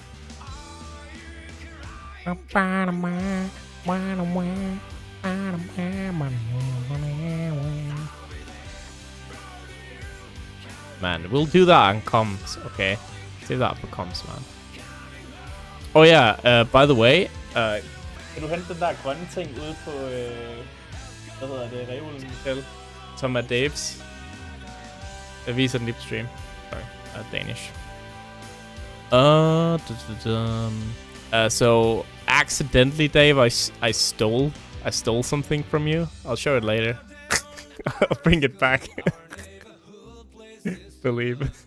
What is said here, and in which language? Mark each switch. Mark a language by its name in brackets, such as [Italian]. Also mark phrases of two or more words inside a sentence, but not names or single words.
[English] Man, we'll do that on comms, okay? Save that for comms, man. Oh yeah, by the way, [Danish] kan du hente den der grønne ting ude på, hvad hedder det, reolen, Michelle, som er Daves? Jeg viser den lige på stream. [English] Sorry, Danish. So accidentally, Dave, I stole something from you. I'll show it later. I'll bring it back. Believe.